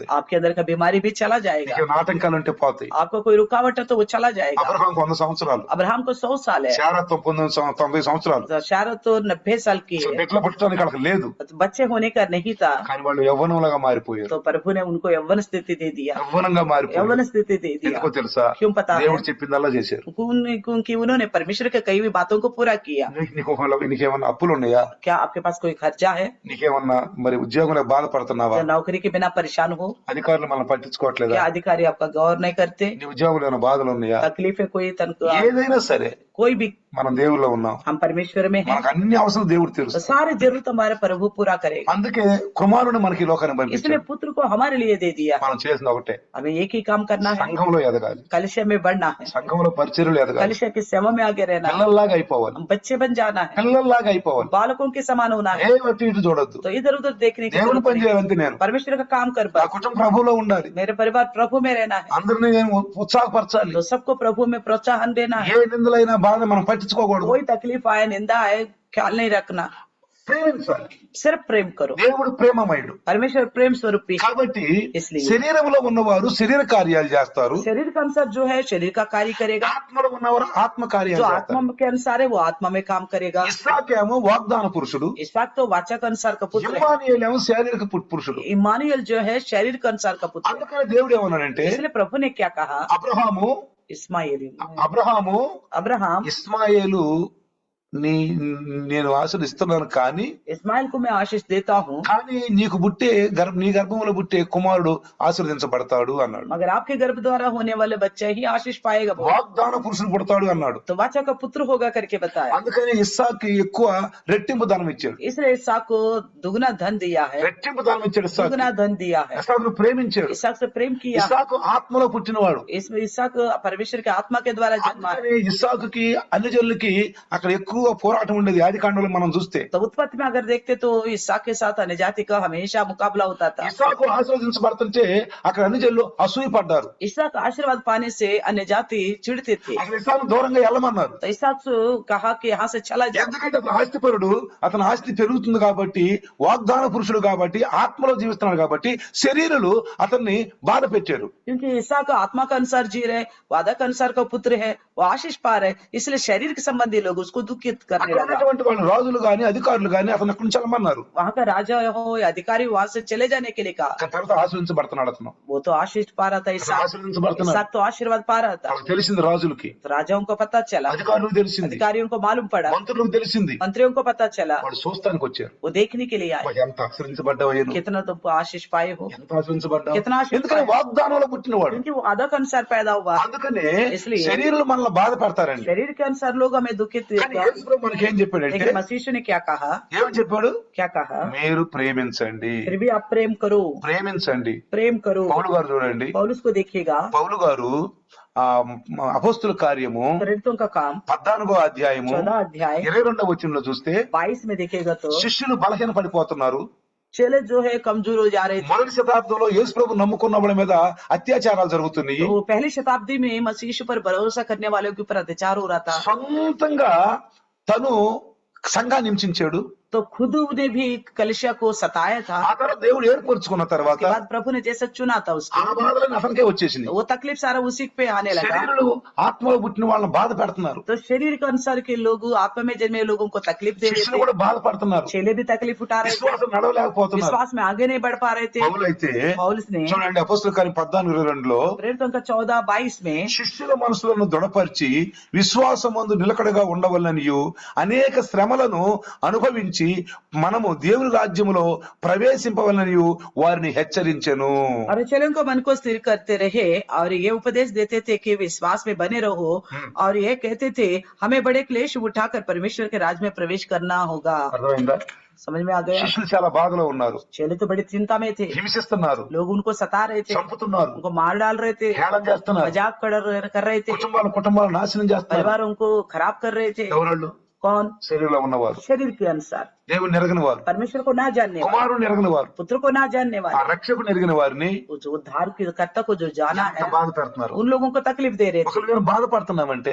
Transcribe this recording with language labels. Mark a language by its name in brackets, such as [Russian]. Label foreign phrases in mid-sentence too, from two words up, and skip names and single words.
[Hindi] आपके अंदर का बीमारी भी चला जाएगा, [Telugu] నీకు ఆటంకాలు ఉంటే పోతాయి. [Hindi] आपको कोई रुकावट है तो वो चला जाएगा। [Telugu] అబ్రహాం 100 సంవత్సరాలు, [Hindi] अब्राहम को 100 साल है, [Telugu] శారా 90 సంవత్సరాలు. [Hindi] शारत तो 90 साल की है, [Telugu] బిడ్డలు పుట్టడానికి వాళ్ళకి లేదు, [Hindi] बच्चे होने का नहीं था, [Telugu] కానీ వాళ్ళు యవ్వనంలాగా మారిపోయారు. [Hindi] तो प्रभु ने उनको यौवन स्थिति दे दिया, [Telugu] యవ్వనంగా మారిపోయారు. [Hindi] यौवन स्थिति दे दिया। [Telugu] ఎందుకో తెలుసా? [Hindi] क्यों पता है? [Telugu] దేవుడు చెప్పిందల్లా చేశారు. [Hindi] क्योंकि उन्होंने परमेश्वर के कई भी बातों को पूरा किया। [Telugu] నీకేమన్నా అప్పులు ఉన్నాయా? [Hindi] क्या आपके पास कोई खर्चा है? [Telugu] నీకేమన్నా మరి ఉద్యోగంలో బాధపడుతున్నావా? [Hindi] क्या नौकरी के बिना परेशान हो? [Telugu] అధికారులు మనం పట్టించుకోవట్లేదా? [Hindi] क्या अधिकारी आपका गौर नहीं करते? [Telugu] నీ ఉద్యోగంలో ఏమైనా బాధలు ఉన్నాయా? [Hindi] तकलीफ है कोई [Telugu] ఏదైనా సరే [Hindi] कोई भी, [Telugu] మనం దేవుల్లో ఉన్నాం. [Hindi] हम परमेश्वर में हैं, [Telugu] మనకు అన్ని అవసరం దేవుడు [Hindi] तो [Telugu] తెలుసు. [Hindi] सारी जरूरत हमारे प्रभु पूरा करेगा। [Telugu] అందుకే కుమారుని మనకి ఈ లోకానికి [Hindi] इसलिए [Telugu] పంపించాడు. [Hindi] पुत्र को हमारे लिए दे दिया। [Telugu] మనం చేసిన ఒకటే, [Hindi] हमें एक ही काम करना है, [Telugu] సంఘంలో ఎదగాలి, [Hindi] कलिशा में बढ़ना है, [Telugu] సంఘంలో పరిచర్యలు ఎదగాలి, [Hindi] कलिशा की सेवा में आगे रहना है, [Telugu] పిల్లల్లాగా అయిపోవాలి, [Hindi] हम बच्चे बन जाना है, [Telugu] పిల్లల్లాగా అయిపోవాలి. [Hindi] बालकों के समान होना है। [Telugu] ఏ అటు ఇటు చూడొద్దు. [Hindi] तो इधर उधर देखने की [Telugu] దేవుని [Hindi] जरूरत [Telugu] పని [Hindi] नहीं, [Telugu] చేయాలంతే. నేను [Hindi] परमेश्वर का काम कर [Telugu] నా [Hindi] बस। [Telugu] కుటుంబం ప్రభువులో ఉండాలి, [Hindi] मेरे परिवार प्रभु में रहना है, [Telugu] అందరినీ నేను ఉత్సాహపరచాలి. [Hindi] तो सबको प्रभु में प्रोत्साहन देना है। [Telugu] ఏ నిందలైనా బాధ మనం పట్టించుకోకూడదు. [Hindi] कोई तकलीफ आए, निंदा आए, ख्याल नहीं रखना, [Telugu] ప్రేమించాలి. [Hindi] सिर्फ प्रेम करो। [Telugu] దేవుడు ప్రేమమయుడు. [Hindi] परमेश्वर प्रेम स्वरूपी है। [Telugu] కాబట్టి [Hindi] इसलिए [Telugu] శరీరంలో ఉన్నవారు శరీర కార్యాలు చేస్తారు, [Hindi] शरीर का अनुसार जो है शरीर का कार्य करेगा, [Telugu] ఆత్మలో ఉన్నవారు ఆత్మ కార్యాలు [Hindi] जो [Telugu] చేస్తారు. [Hindi] आत्मा के अनुसार है वो आत्मा में काम करेगा। [Telugu] ఇస్సాకేమో వాగ్దాన పురుషుడు, [Hindi] इसहाक तो वाचा के अनुसार का पुत्र है, [Telugu] ఇమ్మానుయేలేమో శారీరక పురుషుడు. [Hindi] इमानुएल जो है शरीर के अनुसार का पुत्र है। [Telugu] అందుకని దేవుడు ఏమన్నాడంటే, [Hindi] इसलिए प्रभु ने क्या कहा, [Telugu] అబ్రహాము [Hindi] अब्राहम [Telugu] ఇస్మాయేలు నేను ఆశీర్దిస్తున్నాను, కానీ [Hindi] इस्माइल को मैं आशीष देता हूँ, [Telugu] కానీ నీ గర్భంలో పుట్టే కుమారుడు ఆశీర్వదించబడతాడు అన్నాడు. [Hindi] मगर आपके गर्भ द्वारा होने वाले बच्चे ही आशीष पाएगा। [Telugu] వాగ్దాన పురుషుడు పుడతాడు అన్నాడు. [Hindi] तो वाचा का पुत्र होगा करके बताया। [Telugu] అందుకని ఇస్సాకి ఎక్కువ రెట్టింపు ధనం ఇచ్చాడు. [Hindi] इसलिए इसहाक को दुगना धन दिया है, [Telugu] రెట్టింపు ధనం ఇచ్చాడు. [Hindi] दुगना धन दिया है। [Telugu] ఇస్సాకును ప్రేమించాడు. [Hindi] इसहाक से प्रेम किया। [Telugu] ఇస్సాకు ఆత్మలో పుట్టినవాడు. [Hindi] इसमें इसहाक परमेश्वर के आत्मा के द्वारा जन्मा है। [Telugu] ఇస్సాకుకి అన్ని జనులకి అక్కడ ఎక్కువ పోరాటం ఉండేది. ఆది కాండంలో మనం చూస్తే [Hindi] तो उत्पत्ति में अगर देखते तो इसहाक के साथ अन्य जाति का हमेशा मुकाबला होता था। [Telugu] ఇస్సాకు ఆశీర్వదించబడుతుంటే అక్కడ అన్ని జనులు అసూయ పడ్డారు. [Hindi] इसहाक आशीर्वाद पाने से अन्य जाति चिढ़ते थे। [Telugu] అక్కడ ఇస్సాకు దూరంగా వెళ్ళమన్నారు. [Hindi] तो इसहाक से कहा कि यहाँ से चला जाए, [Telugu] ఎందుకంటే అతను ఆస్తిపరుడు, అతని ఆస్తి పెరుగుతుంది కాబట్టి, వాగ్దాన పురుషుడు కాబట్టి, ఆత్మలో జీవిస్తున్నాడు కాబట్టి శరీరులు అతన్ని బాధ పెట్టారు. [Hindi] क्योंकि इसहाक आत्मा का अनुसार जी रहे, वादा का अनुसार का पुत्र है, वो आशीष पा रहे, इसलिए शरीर के संबंधी लोग उसको दुखी दुखित करने [Telugu] అక్కడ [Hindi] लगा। [Telugu] ఉన్నటువంటి వాళ్ళు రాజులు గాని అధికారులు గాని అతను అక్కడి నుంచి వెళ్ళమన్నారు. [Hindi] वहां का राजा हो या अधिकारी वहां से चले जाने के लिए कहा। [Telugu] తర్వాత ఆశ్రయించబడుతున్నాడు అతను. [Hindi] वो तो आशीष पा रहा था, [Telugu] అతను ఆశ్రయించబడుతున్నాడు. [Hindi] इसाक तो आशीर्वाद पा रहा था। [Telugu] వాళ్ళకి తెలిసింది రాజులకి, [Hindi] तो राजाओं को पता चला, [Telugu] అధికారులకు తెలిసింది, [Hindi] अधिकारियों को मालूम पड़ा, [Telugu] మంత్రులకు తెలిసింది. [Hindi] मंत्रियों को पता चला, [Telugu] వాళ్ళు చూస్తానికి వచ్చారు. [Hindi] वो देखने के लिए आए। [Telugu] అబ్బా, ఎంత ఆశ్రయించబడ్డావయ్యాను, [Hindi] कितना तुम आशीष पाए हो, [Telugu] ఎంత ఆశ్రయించబడ్డావు. [Hindi] कितना आशीष [Telugu] ఎందుకని [Hindi] पाए, [Telugu] వాగ్దానంలో పుట్టినవాడు. [Hindi] क्योंकि वो आदत के अनुसार पैदा हुआ। [Telugu] అందుకనే [Hindi] इसलिए [Telugu] శరీరాలు మనల్ని బాధ పెడతారండి. [Hindi] शरीर के अनुसार लोग हमें दुखित [Telugu] కానీ యేసు ప్రభు మనకి ఏం చెప్పాడంటే, [Hindi] लेकिन मसीह ने क्या कहा, [Telugu] ఏమని చెప్పాడు? [Hindi] क्या कहा, [Telugu] మీరు ప్రేమించండి, [Hindi] फिर भी आप प्रेम करो, [Telugu] ప్రేమించండి. [Hindi] प्रेम करो। [Telugu] పౌలు గారు చూడండి, [Hindi] पौलुस को देखिएगा, [Telugu] పౌలు గారు ఆ అపోస్తుల కార్యము [Hindi] प्रेरितों का काम [Telugu] 14వ అధ్యాయము [Hindi] 14 अध्याय [Telugu] 22వ వచనంలో చూస్తే [Hindi] 22 में देखिएगा तो [Telugu] శిష్యులు బలహీన పడిపోతున్నారు. [Hindi] चेले जो है कमजोर हो जा रहे थे। [Telugu] మొదటి శతాబ్దంలో యేసు ప్రభు నమ్ముకున్న వాళ్ళ మీద అత్యాచారాలు జరుగుతున్నాయి. [Hindi] तो पहली शताब्दी में मसीह यीशु पर भरोसा करने वालों के ऊपर अत्याचार हो रहा था। [Telugu] సొంతంగా తను సంఘాన్ని హింసించాడు. [Hindi] तो खुद ने भी कलिसिया को सताया था। [Telugu] ఆ తర్వాత దేవుడు ఏర్పరచుకున్న తర్వాత [Hindi] उसके बाद प्रभु ने जैसा चुना था उसको, [Telugu] ఆ బాధలను అతనికే వచ్చేసింది. [Hindi] वो तकलीफ सारा उसी पे आने लगा। [Telugu] శరీరులు ఆత్మలో పుట్టిన వాళ్ళని బాధ పెడుతున్నారు. [Hindi] तो शरीर के अनुसार के लोग, आत्मा में जन्मे लोगों को तकलीफ दे रहे [Telugu] శిష్యులు [Hindi] थे, [Telugu] కూడా బాధపడుతున్నారు. [Hindi] चेले भी तकलीफ उठा रहे थे, [Telugu] విశ్వాసం నడవలేకపోతున్నారు. [Hindi] विश्वास में आगे नहीं बढ़ पा रहे थे। [Telugu] పౌలైతే [Hindi] पौलुस ने [Telugu] చూడండి అపోస్తుల కార్యం 14:22లో [Hindi] प्रेरितों का 14:22 में [Telugu] శిష్యుల మనసులను దృఢపరిచి విశ్వాసమందు నిలకడగా ఉండవలనియు అనేక శ్రమలను అనుభవించి మనము దేవుని రాజ్యములో ప్రవేశింపవలనియు వారిని హెచ్చరించెను. [Hindi] और चेलों को मन को स्थिर करते रहे और ये उपदेश देते थे कि विश्वास में बने रहो, और ये कहते थे हमें बड़े क्लेश उठाकर परमेश्वर के राज में प्रवेश करना होगा। [Telugu] అర్థమైందా? [Hindi] समझ में आ गया? [Telugu] శిష్యులు చాలా బాధలో ఉన్నారు, [Hindi] चेले तो बड़ी चिंता में थे, [Telugu] హింసిస్తున్నారు, [Hindi] लोग उनको सता रहे थे, [Telugu] చంపుతున్నారు, [Hindi] उनको मार डाल रहे थे, [Telugu] హేళన చేస్తున్నారు, [Hindi] मजाक कर रहे थे, [Telugu] కుటుంబాలు నాశనం చేస్తున్నారు. [Hindi] परिवार उनको खराब कर रहे थे। [Telugu] ఎవరు? [Hindi] कौन? [Telugu] శరీరంలో ఉన్నవారు, [Hindi] शरीर के अनुसार, [Telugu] దేవుని ఎరగని వారు, [Hindi] परमेश्वर को ना जानने वाले, [Telugu] కుమారుని ఎరగని వారు, [Hindi] पुत्र को ना जानने [Telugu] ఆ [Hindi] वाले, [Telugu] రక్షకుని ఎరిగిన వారిని [Hindi] उस उद्धार के कर्ता को जो जाना [Telugu] ఎంత [Hindi] है, [Telugu] బాధ పెడుతున్నారు. [Hindi] उन लोगों को तकलीफ दे रहे थे। [Telugu] ఒకవేళ మేము బాధపడుతున్నామంటే,